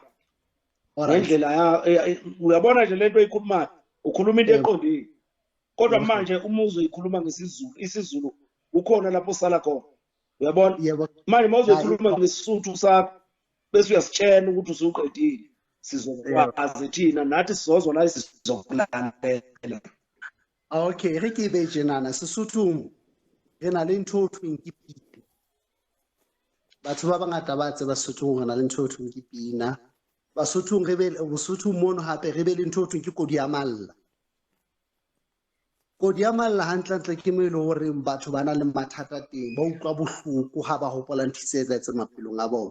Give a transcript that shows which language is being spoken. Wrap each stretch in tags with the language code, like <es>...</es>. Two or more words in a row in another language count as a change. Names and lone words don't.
<zu>Ngendlela uyabona nje lento oyikhulumayo ukhuluma into eqondile. Kodwa manje uma uzoyikhuluma ngesiZulu isiZulu ukhona lapho sala khona. Uyabona? Yebo. Manje mawuzokhuluma ngesisuthu sakho bese uyasitshela ukuthi usuqedile. Sizokwazi thina nathi sizozwa la sizokulandela.</zu> <st>Okay, re ke be jenana Sesotho re na le ntho thweng ke pina. Batho ba bangata ba tseba Sesotho re na le ntho thweng ke pina. Basotho re be Bosotho mono hape re be le ntho thweng ke kodi ya malla. Kodi ya malla hantle ke mo ile hore batho bana le mathata teng ba utlwa bohloko ha ba hopola ntse tse maphelong a bona.</st>